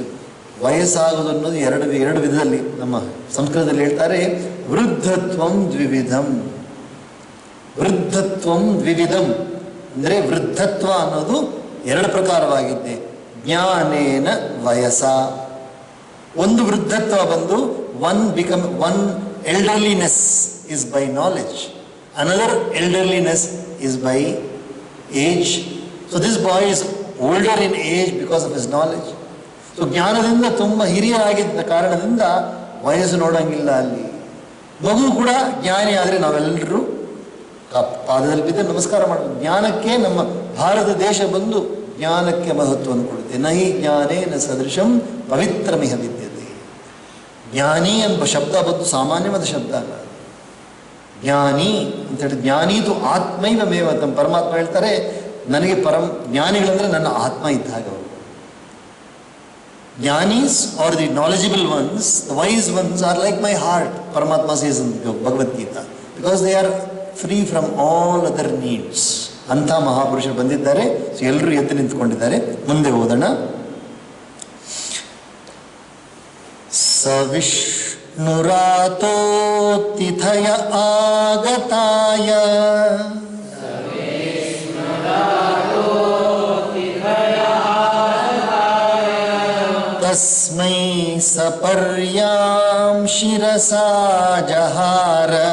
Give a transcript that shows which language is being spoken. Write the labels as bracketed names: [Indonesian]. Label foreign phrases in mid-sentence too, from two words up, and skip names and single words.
[Kannada] ವಯಸ್ಸಾಗೋದು ಅನ್ನೋದು ಎರಡು ವಿಧದಲ್ಲಿ ನಮ್ಮ ಸಂಸ್ಕೃತದಲ್ಲಿ ಹೇಳ್ತಾರೆ, [Sanskrit] ವೃದ್ಧತ್ವಂ ದ್ವಿವಿಧಂ. ವೃದ್ಧತ್ವಂ ದ್ವಿವಿಧಂ [Kannada] ಅಂದರೆ ವೃದ್ಧತ್ವ ಅನ್ನೋದು 2 ಪ್ರಕಾರವಾಗಿದೆ. [Sanskrit] ಜ್ಞಾನೇನ ವಯಸ. [Kannada] ಒಂದು ವೃದ್ಧತ್ವ ಬಂದು [English] one elderliness is by knowledge, another elderliness is by age. So this boy is older in age because of his knowledge. [Kannada] ಸೊ ಜ್ಞಾನದಿಂದ ತುಂಬ ಹಿರಿಯರಾಗಿದ್ದ ಕಾರಣದಿಂದ ವಯಸ್ಸು ನೋಡೋಂಗಿಲ್ಲ ಅಲ್ಲಿ. ಮಗು ಕೂಡ ಜ್ಞಾನಿ ಆದರೆ ನಾವೆಲ್ಲರೂ ಪಾದದಲ್ಲಿ ಬಿದ್ದು ನಮಸ್ಕಾರ ಮಾಡಬೇಕು. ಜ್ಞಾನಕ್ಕೆ ನಮ್ಮ ಭಾರತ ದೇಶ ಬಂದು ಜ್ಞಾನಕ್ಕೆ ಮಹತ್ವವನ್ನು ಕೊಡುತ್ತೆ. [Sanskrit] ನಹಿ ಜ್ಞಾನೇನ ಸದೃಶಂ ಪವಿತ್ರಮಿಹ ವಿದ್ಯತೆ. [Kannada] ಜ್ಞಾನಿ ಎಂಬ ಶಬ್ದ ಬಂದು ಸಾಮಾನ್ಯವಾದ ಶಬ್ದ ಅಲ್ಲ. ಜ್ಞಾನಿ ಅಂತ ಹೇಳಿ, [Sanskrit] ಜ್ಞಾನೀತು ಆತ್ಮೈವ ಮೇವತಂ. [Kannada] ಪರಮಾತ್ಮ ಹೇಳ್ತಾರೆ, ನನಗೆ ಜ್ಞಾನಿಗಳಂದ್ರೆ ನನ್ನ ಆತ್ಮ ಇದ್ದಾಗ ಅವರು. [English] Jnanis or the knowledgeable ones, the wise ones are like my heart, Paramatma says in Bhagavad Gita, because they are free from all other needs. [Kannada] Anta Mahapurushರು ಬಂದಿದ್ದಾರೆ. ಸೊ ಎಲ್ಲರೂ ಎದ್ದು ನಿಂತ್ಕೊಂಡಿದ್ದಾರೆ. ಮುಂದೆ ಓದೋಣ. [Sanskrit] ಸವಿಷ್ಣುರಾತೋ ತಿಥಯ ಆಗತಾಯ ತಸ್ಮೈ ಸಪರ್ಯಾಂ ಶಿರಸಾ ಜಹಾರ.